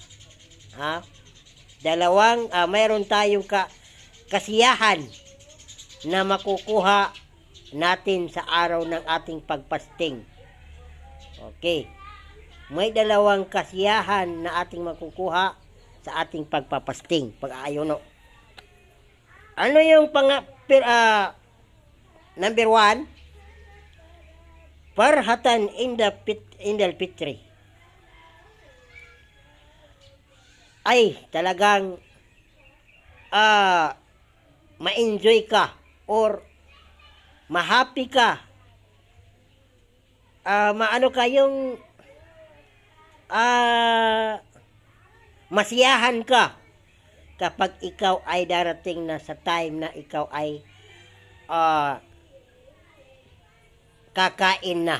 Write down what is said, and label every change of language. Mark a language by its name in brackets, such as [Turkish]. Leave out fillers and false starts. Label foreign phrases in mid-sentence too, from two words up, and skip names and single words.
[Filipino] Mayroon tayong kasiyahan na makukuha natin sa araw ng ating pagpasting. Okay. May dalawang kasiyahan na ating makukuha sa ating pagpapasting, pag-aayuno. Ano yung number 1? [Arabic] فرحتان عند الفطر. [Filipino] Ay talagang ma-enjoy ka or ma-happy ka. Masiyahan ka kapag ikaw ay darating na sa time na ikaw ay kakain na.